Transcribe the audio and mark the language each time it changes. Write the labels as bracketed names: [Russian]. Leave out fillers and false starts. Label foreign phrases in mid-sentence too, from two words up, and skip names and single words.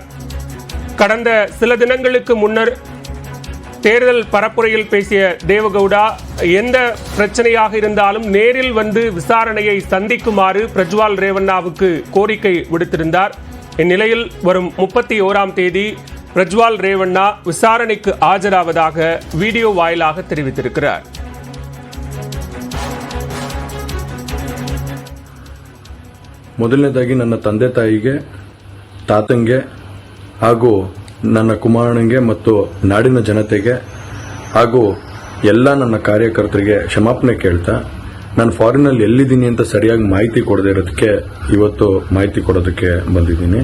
[Tamil] கடந்த சில தினங்களுக்கு முன்னர் தேர்தல் பரப்புரையில் பேசிய தேவகவுடா எந்த பிரச்சனையாக இருந்தாலும் நேரில் விசாரணையை சந்திக்குமாறு பிரஜ்வால் ரேவண்ணாவுக்கு கோரிக்கை விடுத்திருந்தார். இந்நிலையில் வரும் 31ஆம் தேதி பிரஜ்வால் ரேவண்ணா விசாரணைக்கு ஆஜராவதாக வீடியோ வாயிலாக தெரிவித்திருக்கிறார். [Kannada] ಮೊದಲನೇದಾಗಿ ನನ್ನ ತಂದೆ ತಾಯಿಗೆ, ತಾತಂಗೆ ಹಾಗೂ ನನ್ನ ಕುಮಾರನಿಗೆ ಮತ್ತು ನಾಡಿನ ಜನತೆಗೆ ಹಾಗೂ ಎಲ್ಲ ನನ್ನ ಕಾರ್ಯಕರ್ತರಿಗೆ ಕ್ಷಮಾಪಣೆ ಕೇಳ್ತಾ ನಾನು ಫಾರಿನಲ್ಲಿ ಎಲ್ಲಿದ್ದೀನಿ ಅಂತ ಸರಿಯಾಗಿ ಮಾಹಿತಿ ಕೊಡದೇ ಇರೋದಕ್ಕೆ ಇವತ್ತು ಮಾಹಿತಿ ಕೊಡೋದಕ್ಕೆ ಬಂದಿದ್ದೀನಿ.